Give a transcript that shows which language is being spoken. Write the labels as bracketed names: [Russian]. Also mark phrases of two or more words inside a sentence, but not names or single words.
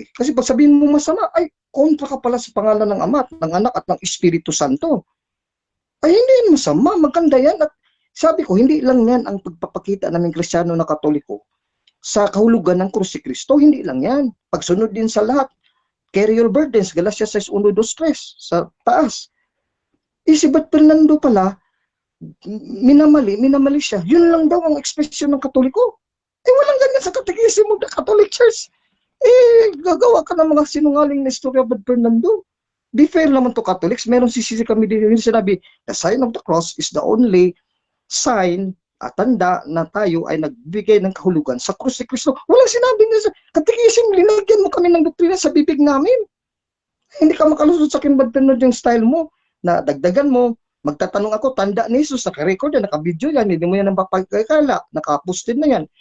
[Filipino] Kasi pag sabihin mo masama, ay, kontra ka pala sa pangalan ng Ama, ng Anak at ng Espiritu Santo. Ay, hindi yan masama. Maganda yan. At sabi ko, hindi lang yan ang pagpapakita namin Kristiyano na Katoliko sa kahulugan ng krus ni Kristo. Hindi lang yan. Pagsunod din sa lahat. [English] Carry your burdens. [Filipino] Galatia 6:1, 2, 3 sa taas. Si Brad Fernando pala, minamali siya. Yun lang daw ang ekspresyon ng Katoliko. Walang ganyan sa katekismo ng Catholic Church. Gagawa ka ng mga sinungaling na istorya, Brad Fernando. [English] Be fair naman to Catholics. [Filipino] Meron sisisi kami din yung sinabi, [English] the sign of the cross is the only sign [Filipino] at tanda na tayo ay nagbigay ng kahulugan sa krus ni Kristo. Walang sinabi na sa katekismo, linagyan mo kami ng doktrina sa bibig namin. Hindi ka makalusot sa akin, Brad Fernando, yung style mo na dagdagan mo. Magtatanong ako, tanda ni Jesus, naka-record yan, naka-video yan, hindi mo yan ang papagkakala, naka-posted na yan.